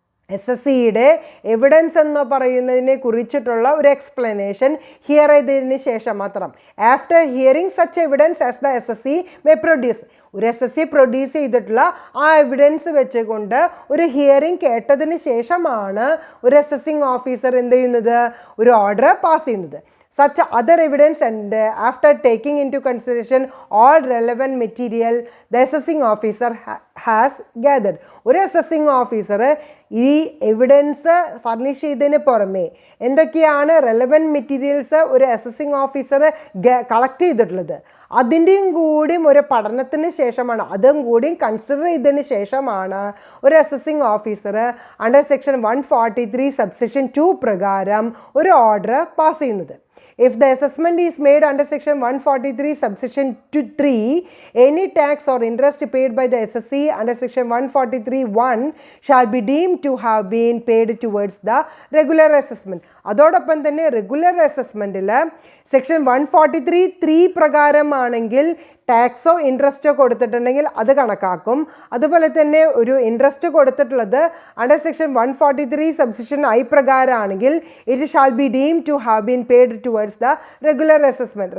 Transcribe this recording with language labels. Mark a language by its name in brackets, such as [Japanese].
[Malayalam] S S സിയുടെ evidence എന്ന് പറയുന്നതിനെ കുറിച്ചിട്ടുള്ള ഒരു എക്സ്പ്ലനേഷൻ ഹിയർ ചെയ്തതിന് ശേഷം മാത്രം. [English] After hearing such evidence as the S S C may produce. [Malayalam] ഒരു എസ് എസ് സി പ്രൊഡ്യൂസ് ചെയ്തിട്ടുള്ള ആ എവിഡൻസ് വെച്ചുകൊണ്ട് ഒരു ഹിയറിംഗ് കേട്ടതിന് ശേഷമാണ് ഒരു അസസിങ് ഓഫീസർ എന്ത് ചെയ്യുന്നത്? ഒരു ഓർഡർ പാസ് ചെയ്യുന്നത്. [English] Such other evidence, and after taking into consideration all relevant material the assessing officer has gathered. [Malayalam] ഒരു അസസിങ് ഓഫീസർ ഈ എവിഡൻസ് ഫർണിഷ് ചെയ്തതിന് പുറമെ എന്തൊക്കെയാണ് റെലവൻറ്റ് മെറ്റീരിയൽസ് ഒരു അസസിങ് ഓഫീസർ കളക്ട് ചെയ്തിട്ടുള്ളത് അതിൻ്റെയും കൂടിയും ഒരു പഠനത്തിന് ശേഷമാണ്, അതും കൂടിയും കൺസിഡർ ചെയ്തതിന് ശേഷമാണ് ഒരു assessing officer under section 143 subsection 2 പ്രകാരം ഒരു ഓർഡർ പാസ് ചെയ്യുന്നത്. [English] If the assessment is made under section 143 subsection 3, any tax or interest paid by the SSC under section 143(1) shall be deemed to have been paid towards the regular assessment. [Malayalam] അതോടൊപ്പം തന്നെ regular അസസ്മെൻറ്റിൽ section 143(3) പ്രകാരമാണെങ്കിൽ ടാക്സോ ഇൻട്രസ്റ്റോ കൊടുത്തിട്ടുണ്ടെങ്കിൽ അത് കണക്കാക്കും. അതുപോലെ തന്നെ ഒരു interest കൊടുത്തിട്ടുള്ളത് under section 143 subsection I പ്രകാരമാണെങ്കിൽ [English] It shall be deem to have been paid towards the regular assessment.